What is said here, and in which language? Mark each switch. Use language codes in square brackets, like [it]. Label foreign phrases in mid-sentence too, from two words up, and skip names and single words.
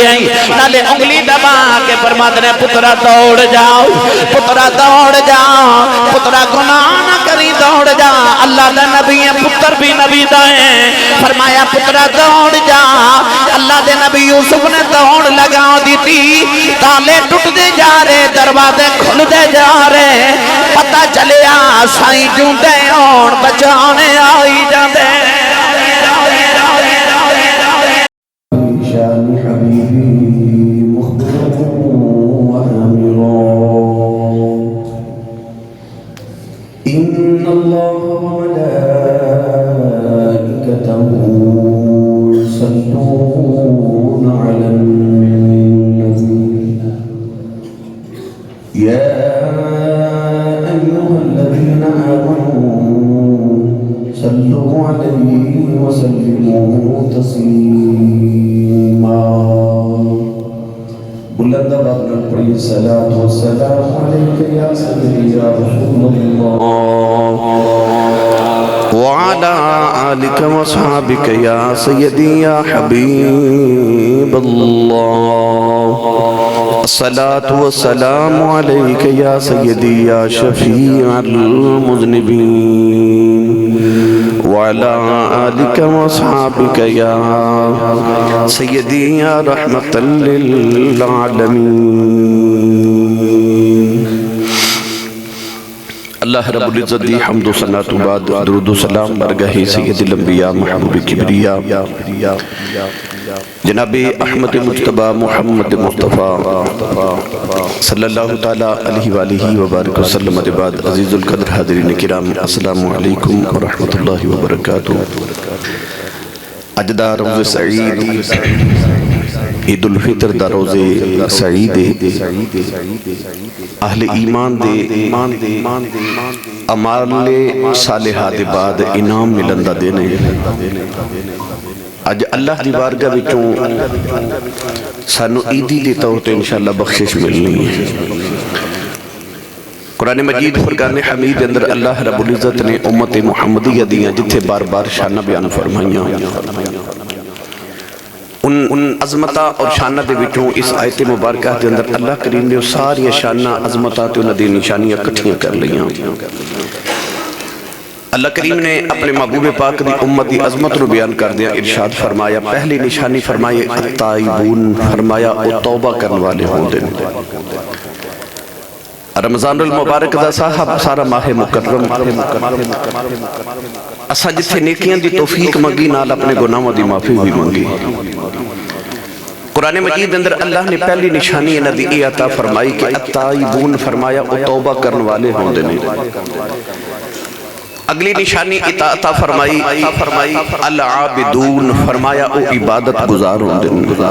[pa] ہے، نالے انگلی دبا کے فرماتے نے پترا دوڑ جاؤ، پترا دوڑ جاؤ، پترا گناہ نہ کری دوڑ جا، اللہ دے نبی ہیں پتر بھی نبی دا ہیں، فرمایا پترا دوڑ جا، اللہ دے نبی یوسف نے دوڑ لگا دیتی، تالے ٹوٹ دے جا رہے، دروازے کھل دے جا رہے، پتہ چلیا سائیں جوں دے اور بچانے آئی جاندے۔ [ar] شان حبیبی مخبر وآمرا ان اللہ وملائکته يصلون على النبي یا ایها الذین آمنوا صلوا علیہ وسلموا تسلیما۔ [pa] بلند آواز میں پڑھی [ar] صلاۃ و سلام علیک یا سیدی یا رسول اللہ وعلى آلك وصحابك يا سيدي يا حبيب الله، الصلاة والسلام عليك يا سيدي يا شفيع المذنبين، وعلى آلك وصحابك يا سيدي يا رحمة للعالمين۔ [pa] اللہ رب العزت دی حمد و ثناء تو بعد درود و سلام برگاہ سید الانبیاء محبوب کبریاء جناب احمد مجتبی محمد مصطفیٰ [ar] صلی اللہ تعالیٰ علیہ وآلہ وبارک وسلم [pa] بعد عزیز القدر حاضرین کرام [ar] السلام علیکم ورحمۃ اللہ وبرکاتہ۔ [pa] اجدہ روز سعید عید الفطر دا روز سعید اہل ایمان دے عمال صالحہ دے بعد انعام ملندہ دینے، اج اللہ دی بارگاہ وچوں سانو عیدی دے طور تے انشاءاللہ بخشش ملنی ہے۔ قرآن مجید فرقان حمید اندر اللہ رب العزت نے امت محمدیہ دیاں جتھے بار بار شانہ بیان فرمائیاں، ان عظمتہ اور شانہ دے وچوں اس آیت مبارکہ دے اندر اللہ کریم نے ساری شانہ عظمتہ تے انہاں دی نشانیاں کٹھیاں کر لیاں۔ اللہ کریم نے اپنے محبوب پاک دی امت دی عظمت رو بیان کر دیا، ارشاد فرمایا پہلی نشانی فرمائے التائبون، فرمایا او توبہ کرنے والے ہوں دن۔ رمضان المبارک دا صاحب سارا ماہ مکرم اسا جتھے نیکیاں دی توفیق منگی نال اپنے گناہوں دی معافی بھی منگی۔ قرآن مجید اندر اللہ نے پہلی نشانی انہاں دی اے عطا فرمائی کہ التائبون، فرمایا او توبہ کرنے والے ہوں دن۔ اگلی نشانی عطا فرمائی العابدون، فرمایا او عبادت گزار ہوں دن۔